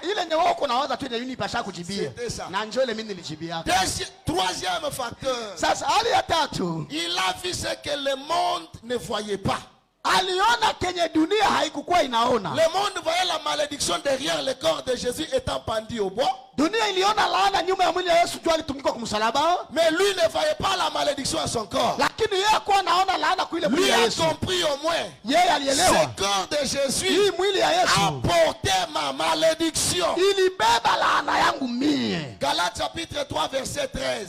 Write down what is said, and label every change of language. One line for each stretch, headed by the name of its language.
Swahili: Ile ndio wako nawaza tu ndio pasha kujibia. Na njoo ile mimi nilijibia yako.
French: Troisième facteur.
Swahili: Sasa hali ya tatu.
French: Il a vu ce que le monde ne voyait pas.
Swahili: Aliona kenye dunia haikukuwa inaona.
French: Le monde voyait la malédiction derrière le corps de Jésus étant pendu au bois.
Swahili: Dunia iliona laana nyuma ya mwili wa Yesu juu alitungikwa kwa msalaba.
French: Mais lui ne voyait pas la malédiction à son corps.
Swahili: Lakini yeye hakuwa anaona laana kwa ile mwili wa Yesu.
French: Lui a compris au moins.
Swahili: Yeye alielewa.
French: Ce corps de Jésus
Swahili: hii mwili ya Yesu
French: a porté ma malédiction.
Swahili: Ilibeba laana yangu mie.
French: Galates chapitre 3 verset 13.